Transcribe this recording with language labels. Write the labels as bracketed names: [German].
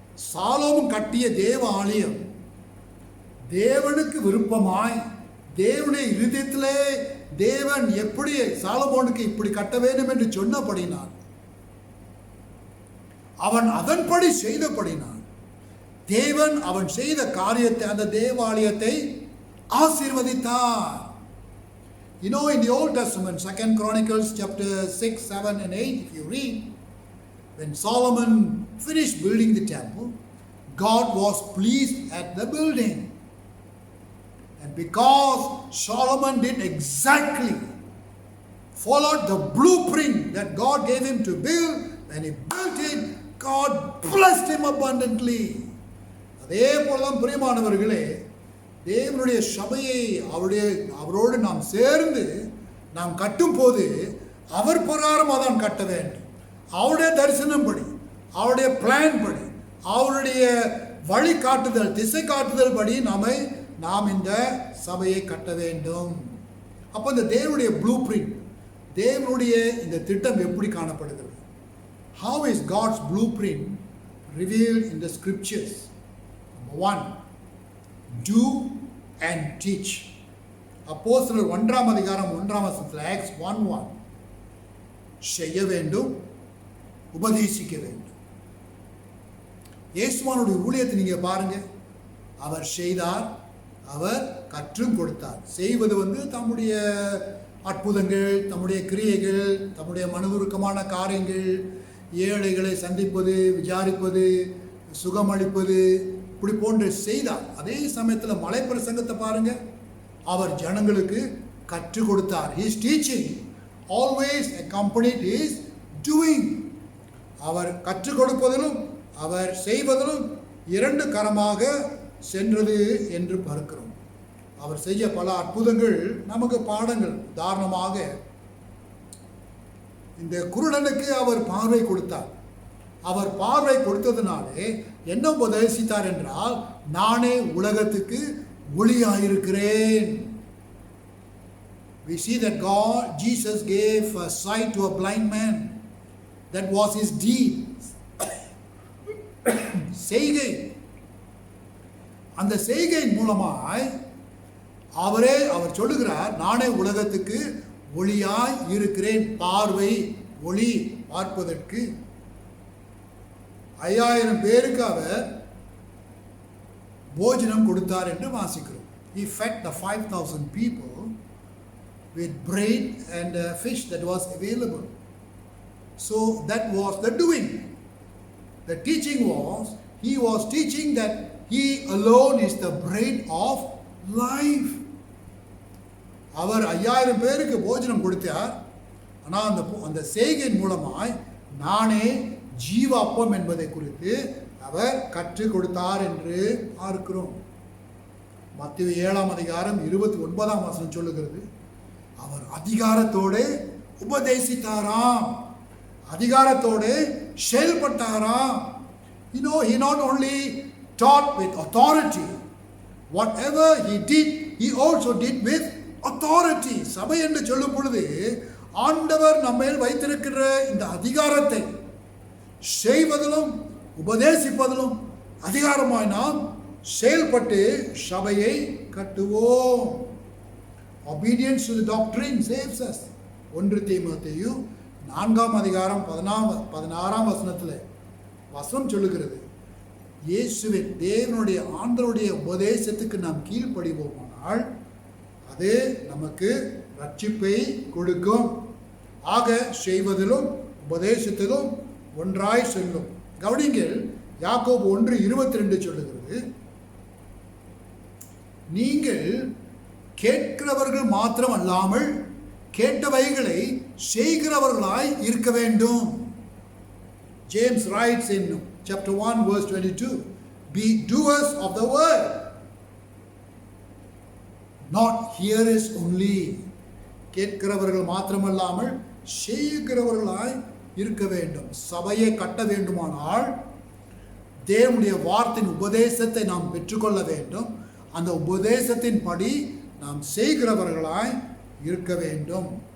[Tamil] சாலோமோன் கட்டிய தேவ ஆலயம் தேவனுக்கு விருப்பமாய், தேவனுடைய இருதயத்திலே தேவன் எப்படி சாலமோனுக்கு இப்படி கட்ட வேண்டும் என்று சொன்னபடினான், அவன் அதன்படி செய்தபடினான், தேவன் அவன் செய்த காரியத்தை, அந்த தேவாலயத்தை ஆசீர்வதித்தார். [English] You know, in the Old Testament, 2 Chronicles chapter 6, 7 and 8, if you read, when Solomon finished building the temple, God was pleased at the building. And because Solomon did exactly, followed the blueprint that God gave him to build, when he built it, God blessed him abundantly. [Tamil] அதே போலதான் பிரியமானவர்களே, தேவனுடைய சபையை அவரோடு நாம் சேர்ந்து நாம் கட்டும் போது அவர் பிரகாரமாக தான் கட்ட வேண்டும். அவருடைய தரிசனம் படி, அவருடைய பிளான் படி, அவருடைய வழி காட்டுதல், திசை காட்டுதல் படி நாம் இந்த சபையை கட்ட வேண்டும். அப்போ இந்த தேவனுடைய ப்ளூ பிரிண்ட், தேவனுடைய இந்த திட்டம் எப்படி காணப்படுகிறது? [English] How is God's blueprint revealed in the scriptures? Number 1, do and teach. [Tamil] அப்போஸ்தலர் 1ஆம் அதிகாரம் 1ஆம் வசனத்தில், Acts 1:1, செய்ய வேண்டும், உபதேசிக்க வேண்டும். இயேசுவானுடைய ஊழியத்தை நீங்க பாருங்க, அவர் செய்தார், அவர் கற்றும் கொடுத்தார். செய்வது தம்முடைய அற்புதங்கள், தம்முடைய கிரியைகள், தம்முடைய மனதுருக்கமான காரியங்கள், ஏழைகளை சந்திப்பது, விசாரிப்பது, சுகமளிப்பது, இப்படி போன்று செய்தார். அதே சமயத்தில் மலை பிரசங்கத்தை பாருங்க, அவர் ஜனங்களுக்கு கற்றுக் கொடுத்தார். [English] His teaching always accompanied his doing. [Tamil] அவர் கற்றுக் கொடுப்பதிலும் அவர் செய்வதிலும் 2 கரமாக சென்றது என்று பார்க்கிறோம். அவர் செய்ய பல அற்புதங்கள் நமக்கு பாடங்கள். உதாரணமாக இந்த குருடனுக்கு அவர் பார்வை கொடுத்தார். அவர் பார்வை கொடுத்ததினாலே என்ன உபதேசித்தார் என்றால், நானே உலகத்துக்கு ஒளியாயிருக்கிறேன். [English] We see that Jesus gave a sight to a blind man. That was his deed. [Tamil] செய்கை. அந்த செய்கையின் மூலமாய் அவர் சொல்லுகிறார், நானே உலகத்துக்கு ஒளியாய் இருக்கிறேன். பார்வை, ஒளி, பார்ப்பதற்கு 5000 பேருக்கு அவர் போஜனம் கொடுத்தார் என்று வாசிக்கிறோம். [English] He fed the 5,000 people with bread and fish that was available. So that was the doing. The teaching was, he was teaching that he alone is the bread of life. [Tamil] அவர் 5000 பேருக்கு போஜனம் கொடுத்தார். ஆனால் அந்த செய்கையின் மூலமாய் நானே ஜீவ அப்பம் என்பதை குறித்து அவர் கற்றுக் கொடுத்தார் என்று பார்க்கிறோம். மத்தேயு 7ஆம் அதிகாரம் 29ஆம் வசனம் சொல்லுகிறது, அவர் அதிகாரத்தோடு உபதேசித்தாராம், அதிகாரத்தோடு செயல்பட்டாராம். [English] He not only taught with authority, whatever he did, he also did with authority. [Tamil] சபை என்று சொல்லும் பொழுது ஆண்டவர் நம்மேல் வைத்திருக்கிற இந்த அதிகாரத்தை செய்வதிலும் உபதேசிப்பதிலும் அதிகாரமாய் நாம் செயல்பட்டு சபையை கட்டுவோம். [English] Obedience to the doctrine saves us. [Tamil] 1 தீமோத்தேயு 4ஆம் அதிகாரம் 16ஆம் வசனத்தில் வசனம் சொல்லுகிறது, இயேசுவின் தேவனுடைய ஆண்டவருடைய உபதேசத்துக்கு நாம் கீழ்ப்படிவோமானால் அது நமக்கு ரட்சிப்பை கொடுக்கும். ஆக செய்வதிலும் உபதேசத்திலும் ஒன்றாய் செல்லும். கவனிங்கள், யாக்கோபு 1:22 சொல்லுகிறது, நீங்கள் கேட்கிறவர்கள் மாத்திரம் அல்லாமல் கேட்டவைகளை செய்கிறவர்களாய் இருக்க வேண்டும். [English] James writes in chapter 1 verse 22, be doers of the word, not hearers only. [Tamil] கேட்கிறவர்கள் மாத்திரமல்லாமல் செய்கிறவர்களாய் இருக்க வேண்டும். சபையை கட்ட வேண்டுமானால் தேவனுடைய வார்த்தையின் உபதேசத்தை நாம் பெற்றுக்கொள்ள வேண்டும். அந்த உபதேசத்தின் படி நாம் செய்கிறவர்களாய் இருக்க வேண்டும்.